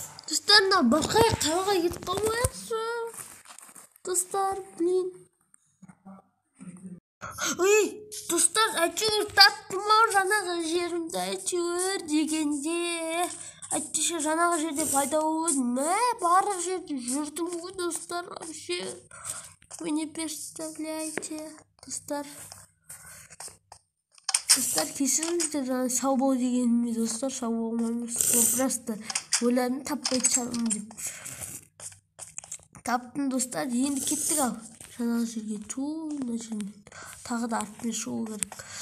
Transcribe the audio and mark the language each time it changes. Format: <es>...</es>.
<kk>Достар, басқа қалаға кетіп қалмайықшы. Достар, блин. Достар, әйтеуір таптым ау жаңағы жерімді, әйтеуір дегенде. Әйтпесе жаңағы жерде пайда болды. Барлық жерде жүрдім ғой, достар, вообще.</kk> <ru>Вы не представляете, достар.</ru> <kk>Достар, кешіріңіздер, жаңа саубау дегеніме, достар, саубау болмаймыз. Просто ойладым таппай шығармын деп. Таптым, достар, енді кеттік ал. Жаңағы жерге мына жерден тағы да артымен шығу керек.</kk>